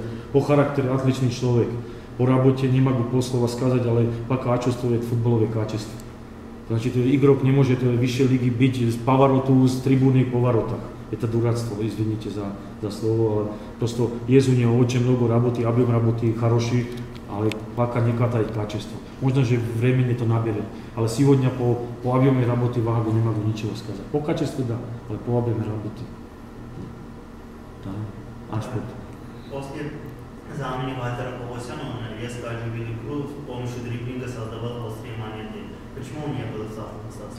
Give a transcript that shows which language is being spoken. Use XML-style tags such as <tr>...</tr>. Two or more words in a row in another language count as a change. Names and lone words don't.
<ru>По характеру отличный человек. По работе не могу полслова сказать, але пока чувствует футболовые качества. Значит, игрок не может в высшей лиге быть с повороту, с трибуны в поворотах. Это дурацтво, извините за слово. Просто есть у него очень много работы, объем работы хороший, ale пока не хватает качества.</ru> <sk>Možno, že</sk> <ru>времени</ru> <sk>to nabere, ale</sk> <ru>сегодня по объему работы Вагу не могу ничего сказать. По качеству да, ale по объему работы. Да, аспект. После замени Вальтера Погосяна он резко оживил игру, с помощью дриблинга создавал острые моменты. Почему он не был в составе?</ru>